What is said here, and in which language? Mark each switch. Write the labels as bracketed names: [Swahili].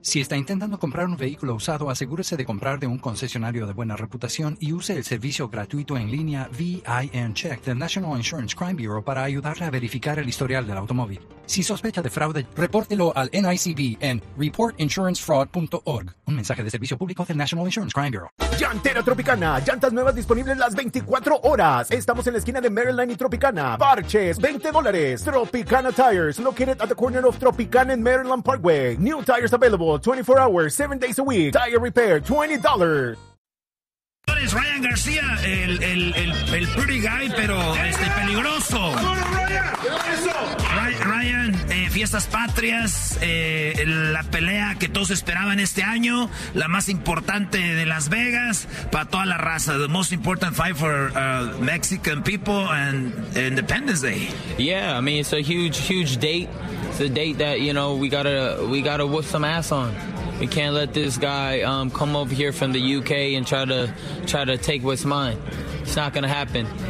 [Spanish] Si está intentando comprar un vehículo usado, asegúrese de comprar de un concesionario de buena reputación y use el servicio gratuito en línea VIN Check del National Insurance Crime Bureau para ayudarle a verificar el historial del automóvil. Si sospecha de fraude, repórtelo al NICB en reportinsurancefraud.org. Un mensaje de servicio público del National Insurance Crime Bureau. Llantera Tropicana, llantas nuevas disponibles las 24 horas. Estamos en la esquina de Maryland y Tropicana. Parches, $20. [English] Tropicana Tires, located at the corner of Tropicana and Maryland Parkway. New tires available, 24 hours, 7 days a week. Tire repair, $20. [Spanish] señores, Ryan García, el pretty guy, pero peligroso. Ryan, fiestas patrias, la pelea que todos esperaban este año, la más importante de Las Vegas, para toda la raza. [English] The most important fight for Mexican people and Independence Day. Yeah, I mean, it's a huge, huge date. It's a date that, you know, we gotta whoop some ass on. We can't let this guy come over here from the UK and try to take what's mine. It's not going to happen.